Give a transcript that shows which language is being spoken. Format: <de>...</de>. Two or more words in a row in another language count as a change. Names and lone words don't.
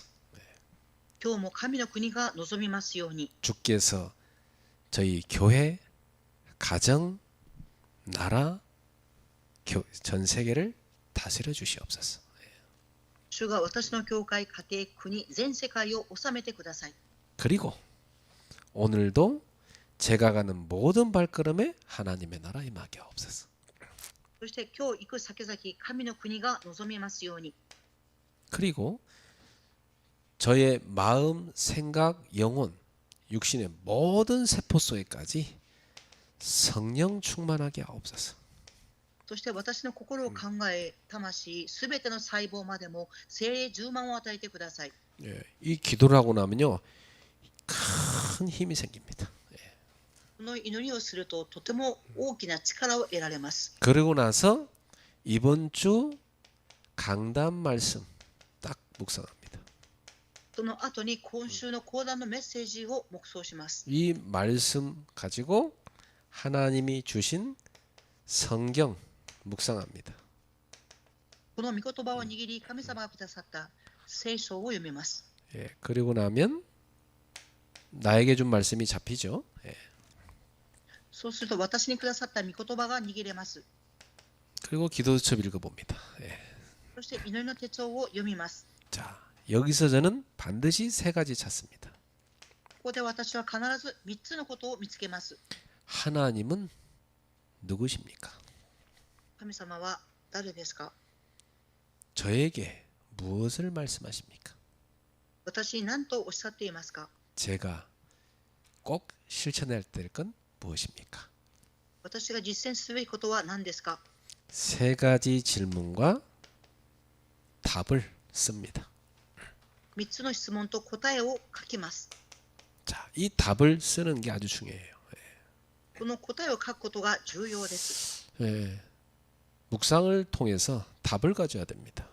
<ja>今日も神の国が望みますように、</ja> <ko>주께서 저희 교회, 가정, 나라, 전 세계를 다스려 주시옵소서.</ko> <ja>主が私の教会、家庭、国、全世界を治めてください。</ja> <ko>그리고 오늘도 제가 가는 모든 발걸음에 하나님의 나라 임하게 하옵소서.</ko> <ja>そして今日行く先々、神の国が望みますように。</ja> <ko>그리고 저의 마음, 생각, 영혼, 육신의 모든 세포 속에까지 성령 충만하게 하옵소서.</ko> <ja>そして私の心を考え、魂、すべての細胞までも聖霊充満を与えてください。</ja> <ko>예, 이 기도를 하고 나면요, 큰 힘이 생깁니다.</ko> <ja>この祈りをするととても大きな力を得られます。</ja> <ko>그러고 나서 이번 주 강단 말씀 딱 묵상합니다.</ko> <ja>その後に今週の講談のメッセージを黙想します。</ja> <ko>이 말씀 가지고 하나님이 주신 성경 묵상합니다.</ko> <ja>この御言葉を握り、神様がくださった聖書を読みます。</ja> <ko>예, 그리고 나면 나에게 준 말씀이 잡히죠. 예.</ko> <ja>そうすると私にくださった御言葉が握れます。</ja> <ko>그리고 기도수첩 읽어봅니다. 예.</ko> <ja>そして祈りの手帳を読みます。</ja> <ko>자, 여기서 저는 반드시 세 가지 찾습니다.</ko> <ja>ここで私は必ず3つのことを見つけます。</ja> <ko>하나님은 누구십니까?</ko> <ja>神様は誰ですか？</ja> <ko>저에게 무엇을 말씀하십니까?</ko> <ja>私に何とおっしゃっていますか？</ja> <ko>제가 꼭 실천해야 될 건 무엇입니까?</ko> <ja>私が実践すべきことは何ですか？</ja> <ko>세 가지 질문과 답을 씁니다.</ko> <ja>3 つの質問と答えを書きます。</ja> <ko>자, 이 답을 쓰는 게 아주 중요해요.</ko> <ja>この答えを書くことが重要です。</ja> <ko>예. 묵상을 통해서 답을 가져야 됩니다.</ko>